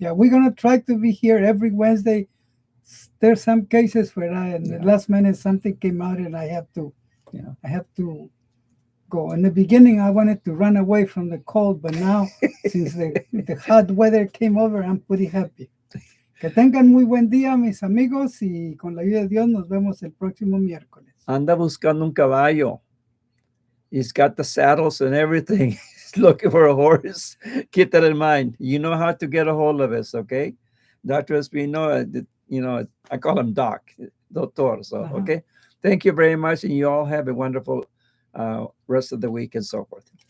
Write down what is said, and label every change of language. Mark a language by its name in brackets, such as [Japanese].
[English] Yeah, we're gonna try to be here every Wednesday. There's some cases where in the last minute something came out, and I have to go. In the beginning, I wanted to run away from the cold, but now since the hot weather came over, I'm pretty happy. [Spanish] Que tengan muy buen día, mis amigos, y con la ayuda de Dios nos vemos el próximo miércoles. Anda buscando un caballo. [English] He's got the saddles and everything. He's looking for a horse. Keep that in mind. You know how to get a hold of us, okay? Dr. Espino, I call him Doc, Doctor. So, okay. Thank you very much. And you all have a wonderful rest of the week and so forth.